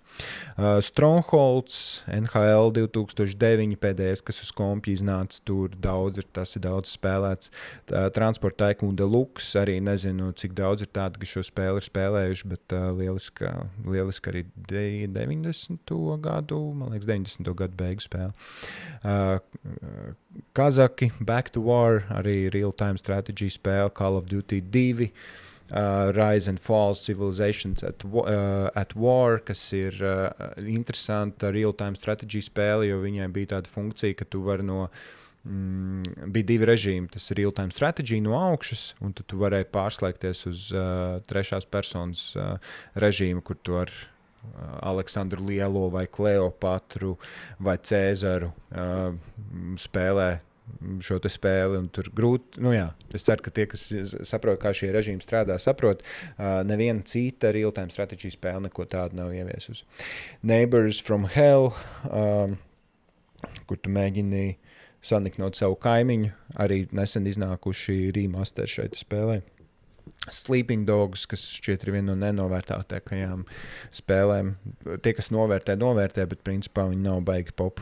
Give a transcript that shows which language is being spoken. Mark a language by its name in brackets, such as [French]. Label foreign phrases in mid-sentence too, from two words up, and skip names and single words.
[Latvian] Strongholds, NHL 2009, pēdējais, kas uz kompja iznāca, tur tas ir daudz spēlēts. Transport Tycoon Deluxe, arī nezinu, cik daudz ir tādi, kas šo spēli ir spēlējuši, bet lieliski arī 90. gadu, man liekas, 90. gadu beigu spēle. Kazaki, Back to War, arī [English] real-time strategy [Latvian] spēle, Call of Duty 2, Rise and Fall Civilizations at War, kas ir interesanta [English] real-time strategy [Latvian] spēle, jo viņai bija tāda funkcija, ka tu vari bija divi režīmi. Tas ir [English] real-time strategy [Latvian] no augšas, un tad tu varēji pārslēgties uz trešās personas režīmu, kur tu ar Aleksandru Lielo vai Kleopatru vai Cēzaru spēlē šo te spēli, un tur grūti, es ceru, ka tie, kas saprot, kā šie režīmi strādā, saprot, neviena cita [English] real-time strategy [Latvian] spēle neko tādu nav ieviesusi. Neighbors from Hell, kur tu mēģini saniknot savu kaimiņu, arī nesen iznākuši remaster šeit spēlē. Sleeping Dogs, kas šķiet ir viena no nenovērtātākajām spēlēm. Tie, kas novērtē, bet principā viņi nav baigi pop.